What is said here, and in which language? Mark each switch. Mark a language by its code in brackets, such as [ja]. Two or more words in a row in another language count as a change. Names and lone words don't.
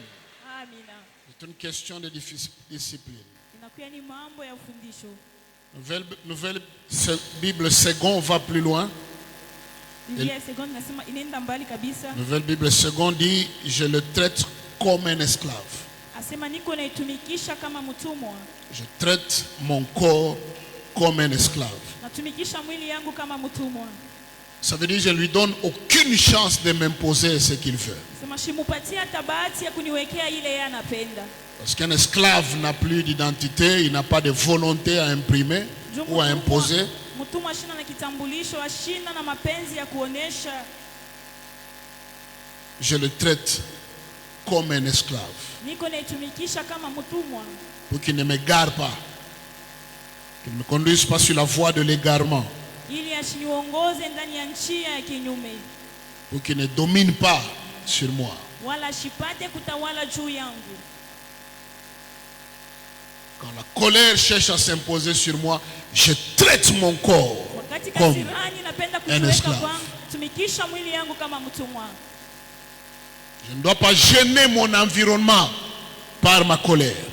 [sw] Amina. [fr] C'est une question de discipline. [sw] Inakuwa ni mambo ya ufundisho. [fr] Nouvelle Bible Second va plus loin. [sw] Biblia ya seconde nasema inaenda mbali kabisa. [fr] Nouvelle Bible Second dit, je le traite comme un esclave. [sw] Asema niko naitumikisha kama mtumwa. [fr] Je traite mon corps comme un esclave. [sw] Natumikisha mwili yangu kama mtumwa. [fr] Ça veut dire que je ne lui donne aucune chance de m'imposer ce qu'il veut. [sw] Sema shimupatia hata bahati ya kuniwekea ile yeye anapenda. [fr] Parce qu'un esclave n'a plus d'identité, il n'a pas de volonté à imprimer ou à imposer. [sw] Mtumwa shina na kitambulisho, ashina na mapenzi ya kuonesha. [fr] Je le traite comme un esclave. [sw] Niko naitumikisha kama mtumwa. [fr] Pour qu'il ne m'égare pas. Qu'il ne me conduise pas sur la voie de l'égarement. [sw] Ili asiniongoze ndani ya njia ya kinyume. [fr] Pour qu'il ne domine pas sur moi. [sw] Wala ashipate kutawala juu yangu. [fr] Quand la colère cherche à s'imposer sur moi, je traite mon corps comme un esclave. Je ne dois pas gêner mon environnement par ma colère.